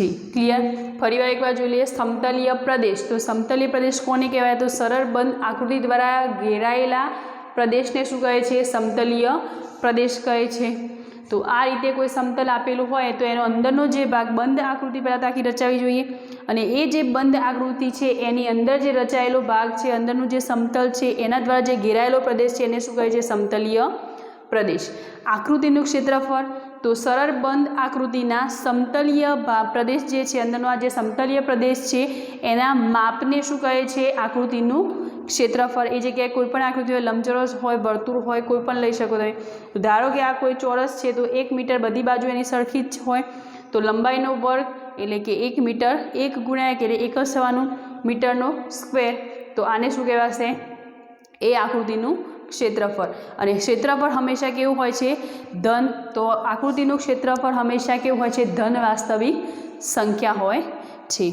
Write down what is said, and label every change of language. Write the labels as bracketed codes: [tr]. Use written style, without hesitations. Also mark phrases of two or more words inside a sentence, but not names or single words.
[gu] क्लियर? ફરીવાર એક બાર જોઈ લઈએ સમતલીય પ્રદેશ। તો સમતલીય પ્રદેશ કોને કહેવાય? તો સરળ બંધ આકૃતિ દ્વારા ઘેરાયેલા પ્રદેશને શું કહે છે? સમતલીય પ્રદેશ કહે છે। તો આ રીતે કોઈ સમતલ આપેલું હોય તો એનો અંદરનો જે ભાગ બંધ આકૃતિ પહેલા તો આખી રચાવી જોઈએ અને એ જે બંધ આકૃતિ છે એની અંદર જે રચાયેલો ભાગ છે, અંદરનું જે સમતલ છે એના દ્વારા જે ઘેરાયેલો પ્રદેશ છે એને શું કહે છે? સમતલીય પ્રદેશ। આકૃતિનું ક્ષેત્રફળ તો સરળ બંધ આકૃતિના સમતલીય પ્રદેશ જે છે અંદરનો આ જે સમતલીય પ્રદેશ છે એના માપને શું કહે છે? આકૃતિનું ક્ષેત્રફળ। એ જગ્યાએ કોઈપણ આકૃતિ હોય, લંબચોરસ હોય, વર્તુળ હોય, કોઈપણ લઈ શકો તમે। તો ધારો કે આ કોઈ ચોરસ છે તો 1 મીટર બધી બાજૂ એની સરખી જ હોય તો લંબાઈનો વર્ગ એટલે કે 1 મીટર, 1 ગુણ્યા 1 એટલે 1 જ થવાનું મીટરનો स्क्वेर। તો આને શું કહેવાશે? એ આકૃતિનું ક્ષેત્રફળ। અને ક્ષેત્રફળ હમેશા કેવું હોય છે? धन। તો આકૃતિનું ક્ષેત્રફળ હમેશા કેવું હોય છે? ધન વાસ્તવિક સંખ્યા હોય છે।